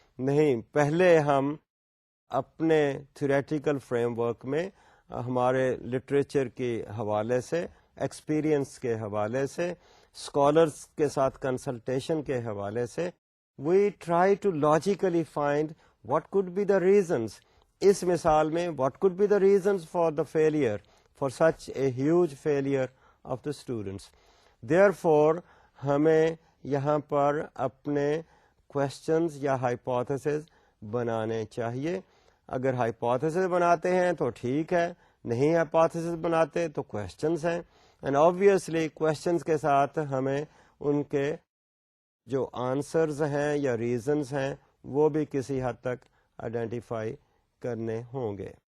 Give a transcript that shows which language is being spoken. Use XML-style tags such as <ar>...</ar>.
<ur>نہیں، پہلے ہم اپنے تھیوریٹیکل فریم ورک میں ہمارے لٹریچر کے حوالے سے، ایکسپیرئنس کے حوالے سے، اسکالرس کے ساتھ کنسلٹیشن کے حوالے سے،</ur> <en>We try to logically find what could be the reasons.</en> <ur>اس مثال میں</ur> <en>What could be the reasons for the failure, for such a huge failure of the students. Therefore</en> <ur>ہمیں یہاں پر اپنے کوشچنز یا ہائپوتھیسز بنانے چاہیے. اگر ہائپوتھیسز بناتے ہیں تو ٹھیک ہے، نہیں ہائپوتھیسز بناتے تو کوشچنز ہیں. اینڈ آبویسلی کوشچنز کے ساتھ ہمیں ان کے جو آنسرز ہیں یا ریزنز ہیں وہ بھی کسی حد تک آئیڈینٹیفائی کرنے ہوں گے.</ur>